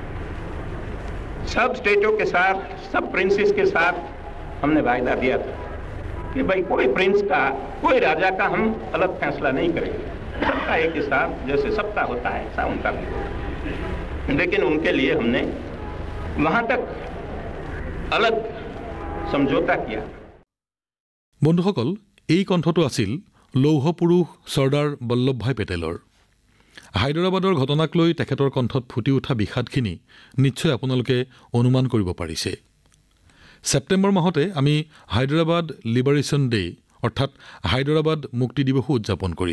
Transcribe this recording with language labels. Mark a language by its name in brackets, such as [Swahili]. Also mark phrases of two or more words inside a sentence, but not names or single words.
[Hindi] सब स्टेटों के साथ, सब प्रिंसेस के साथ हमने वायदा दिया था कि भाई कोई प्रिंस का, कोई राजा का हम अलग फैसला नहीं करेंगे, सबका एक ही साथ जैसे सबका होता है ऐसा उनका भी होता। लेकिन उनके लिए हमने वहाँ तक अलग समझौता किया। [Assamese] বন্ধুসকল, এই কণ্ঠটো আছিল লৌহ পুৰুষ চৰ্দাৰ বল্লভভাই পেটেলৰ। হায়দৰাবাদৰ ঘটনাক লৈ তেখেতৰ কণ্ঠত ফুটি উঠা বিষাদখিনি নিশ্চয় আপোনালোকে অনুমান কৰিব পাৰিছে। ছেপ্টেম্বৰ মাহতে আমি হায়দৰাবাদ লিবাৰেশ্যন ডে অৰ্থাৎ হায়দৰাবাদ মুক্তি দিৱসো উদযাপন কৰিম।